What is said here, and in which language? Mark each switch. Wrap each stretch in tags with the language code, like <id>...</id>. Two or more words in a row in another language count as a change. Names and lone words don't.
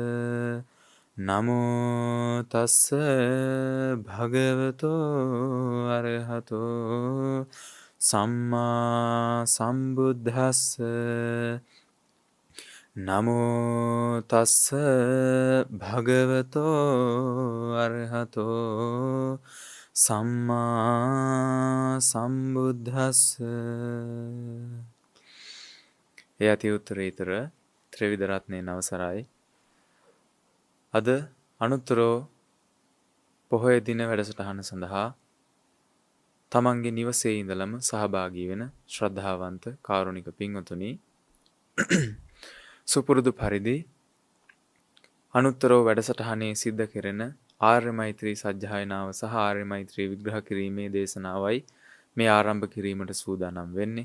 <pi>නමෝ තස්ස භගවතෝ අරහතෝ සම්මා සම්බුද්දස්ස නමෝ තස්ස භගවතෝ අරහතෝ සම්මා සම්බුද්දස්ස.</pi> <si>ඒ අති උත්තරීතර ත්‍රිවිධ රත්නයේ නවසරයි. අද අනුත්තරෝ පොහොය දින වැඩසටහන සඳහා තමන්ගේ නිවසේ ඉඳලම සහභාගී වෙන ශ්‍රද්ධාවන්ත කාරුණික පින්වතුනි, සුපුරුදු පරිදි අනුත්තරෝ වැඩසටහනේ සිද්ධ කෙරෙන ආර්ය මෛත්‍රී සජ්ජායනාව සහ ආර්ය මෛත්‍රී විග්‍රහ කිරීමේ දේශනාවයි මේ ආරම්භ කිරීමට සූදානම් වෙන්නේ.</si>